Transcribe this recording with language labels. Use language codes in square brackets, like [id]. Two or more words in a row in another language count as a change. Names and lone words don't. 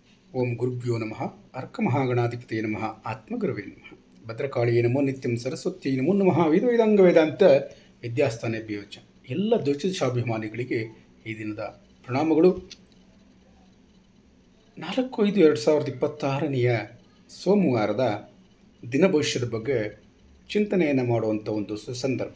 [sa] ಓಂ ಗುರುಭ್ಯೋ ನಮಃ ಅರ್ಕಮಹಾಗಣಾಧಿಪತಿಯೇ ನಮಃ ಆತ್ಮಗುರುವೇ ನಮಃ ಭದ್ರಕಾಳಿಯೇ ನಮೋ ನಿತ್ಯಂ ಸರಸ್ವತಿ ನಮೋ ನಮಃ ವೇದಾಂಗ ವೇದಾಂತ ವಿದ್ಯಾಸ್ಥಾನ ಬಿಯೋಚ [kn] ಎಲ್ಲ ಜ್ಯೋತಿಷಾಭಿಮಾನಿಗಳಿಗೆ ಈ ದಿನದ ಪ್ರಣಾಮಗಳು. 4/5/2026 ಸೋಮವಾರದ ದಿನ ಭವಿಷ್ಯದ ಬಗ್ಗೆ ಚಿಂತನೆಯನ್ನು ಮಾಡುವಂಥ ಒಂದು ಸುಸಂದರ್ಭ.